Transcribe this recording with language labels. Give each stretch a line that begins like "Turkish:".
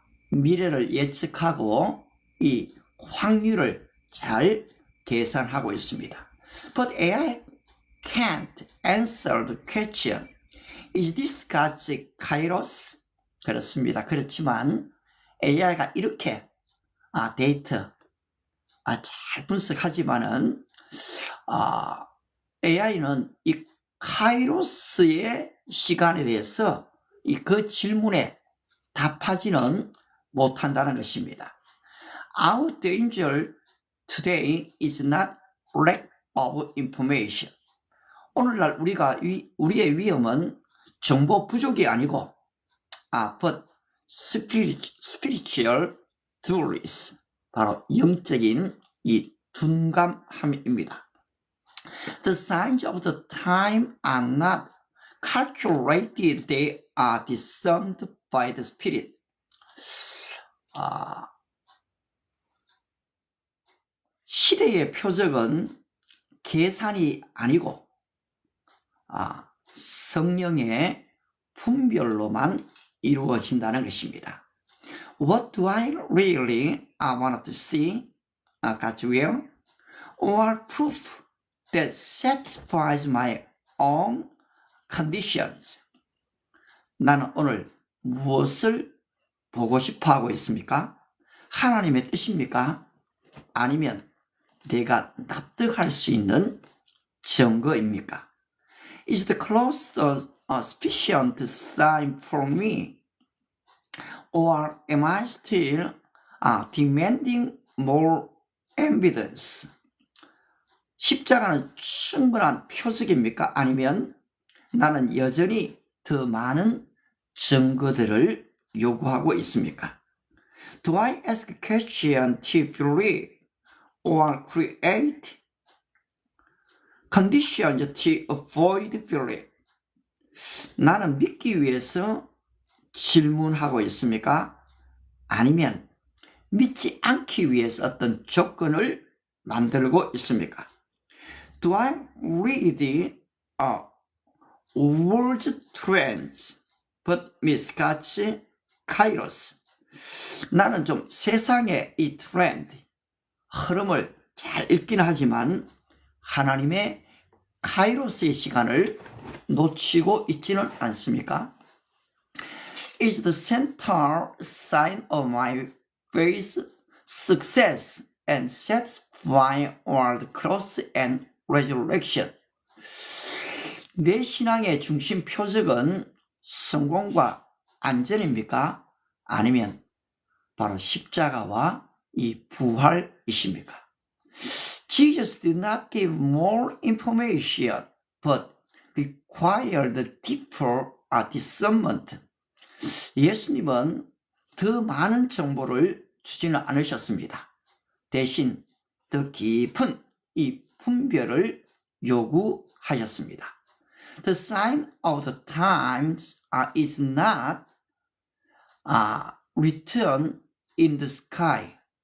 Korean: 미래를 예측하고 이 확률을 잘 계산하고 있습니다.
English: But AI can't answer the question. Is this God's kairos?
Korean: 그렇습니다. 그렇지만 AI가 이렇게 데이터 잘 분석하지만은 AI는 이 카이로스의 시간에 대해서 그 질문에 답하지는 못한다는 것입니다.
English: Our danger today is not lack of information.
Korean: 오늘날 우리의 위험은 정보 부족이 아니고
English: but spiritual dullness.
Korean: 바로 영적인 이 둔감함입니다.
English: The signs of the time are not calculated, they are discerned by the Spirit.
Korean: 시대의 표적은 계산이 아니고 성령의 분별로만 이루어진다는 것입니다.
English: What do I really want to see? God's will or proof that satisfies my own conditions.
Korean: 나는 오늘 무엇을 보고 싶어 하고 있습니까? 하나님의 뜻입니까? 아니면 내가 납득할 수 있는 증거입니까?
English: Is the close sufficient sign for me? Or am I still demanding more evidence?
Korean: 십자가는 충분한 표적입니까? 아니면 나는 여전히 더 많은 증거들을 요구하고 있습니까?
English: Do I ask a question to believe or create conditions to avoid belief?
Korean: 나는 믿기 위해서 질문하고 있습니까? 아니면 믿지 않기 위해서 어떤 조건을 만들고 있습니까?
English: Do I read world trends but miss God's kairos?
Korean: 나는 좀 세상의 이 트렌드, 흐름을 잘 읽긴 하지만 하나님의 카이로스의 시간을 놓치고 있지는 않습니까?
English: Is the central sign of my faith success and satisfying all the cross and resurrection?
Korean: 내 신앙의 중심 표적은 성공과 안전입니까? 아니면 바로 십자가와 이 부활이십니까?
English: Jesus did not give more information but required deeper discernment.
Korean: 예수님은 더 많은 정보를 주지는 않으셨습니다. 대신 더 깊은 이 분별을 요구하셨습니다.
English: The sign of the times is not written in the sky.